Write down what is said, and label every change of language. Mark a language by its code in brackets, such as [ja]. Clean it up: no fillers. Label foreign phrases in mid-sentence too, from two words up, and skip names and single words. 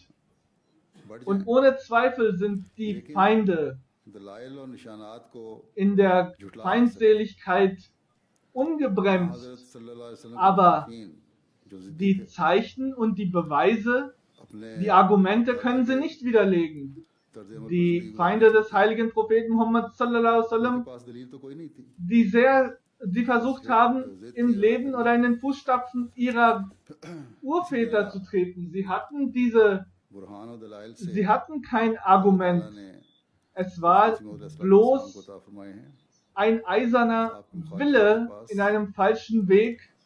[de] Und ohne Zweifel sind die Feinde in der Feindseligkeit ungebremst. Aber die Zeichen und die Beweise, die Argumente können sie nicht widerlegen. Die Feinde des heiligen Propheten Muhammad [ar] صلى الله عليه وسلم, [de] die versucht haben, im Leben oder in den Fußstapfen ihrer Urväter zu treten. Sie hatten kein Argument. Es war bloß ein eiserner Wille in einem falschen Weg.